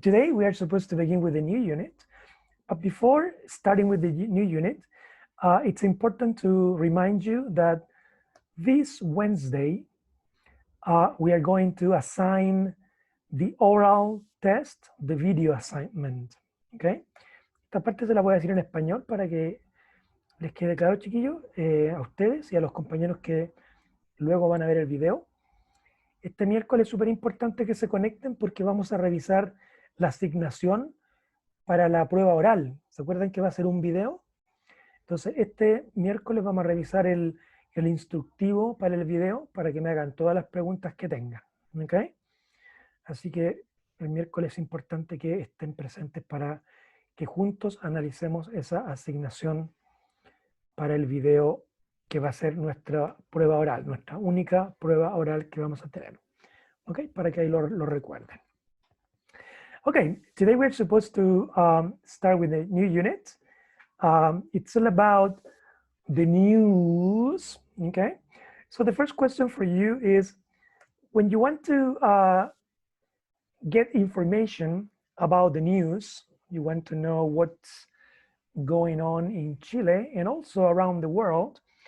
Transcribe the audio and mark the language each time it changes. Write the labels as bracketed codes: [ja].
[en] Today, we are supposed to begin with a new unit. But before starting with the new unit, it's important to remind you that this Wednesday, we are going to assign the oral test, the video assignment. Okay? [es] Esta parte se la voy a decir en español para que les quede claro, chiquillos, a ustedes y a los compañeros que luego van a ver el video. Este miércoles es súper importante que se conecten porque vamos a revisar la asignación para la prueba oral. ¿Se acuerdan que va a ser un video? Entonces, este miércoles vamos a revisar el instructivo para el video para que me hagan todas las preguntas que tengan. ¿Ok? Así que el miércoles es importante que estén presentes para que juntos analicemos esa asignación para el video que va a ser nuestra prueba oral, nuestra única prueba oral que vamos a tener. ¿Ok? Para que ahí lo recuerden. [en] Okay, today we're supposed to start with a new unit. It's all about the news, okay? So the first question for you is, when you want to get information about the news, you want to know what's going on in Chile and also around the world.